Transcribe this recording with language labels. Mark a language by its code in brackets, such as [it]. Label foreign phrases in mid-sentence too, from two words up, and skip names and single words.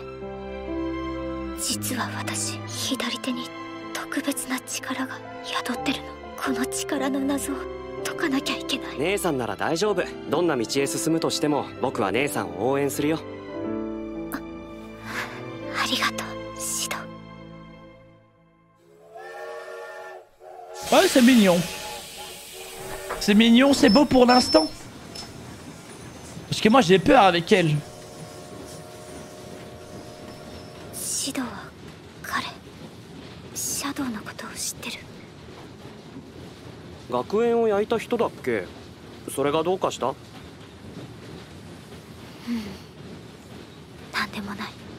[ja] 実は私、左手に特別な力が宿ってるの。この力の謎を解かなきゃいけない。姉さんなら大丈夫。どんな道へ進むとしても僕は姉さんを応援するよ。ありがとう、シド。 [fr] Ouais, c'est mignon. C'est mignon, c'est beau pour l'instant. Parce que moi j'ai peur avec elle. [ja] シドは彼、シャドウのことを知ってる。学園を焼いた人だっけ？それがどうかした？なんでもない。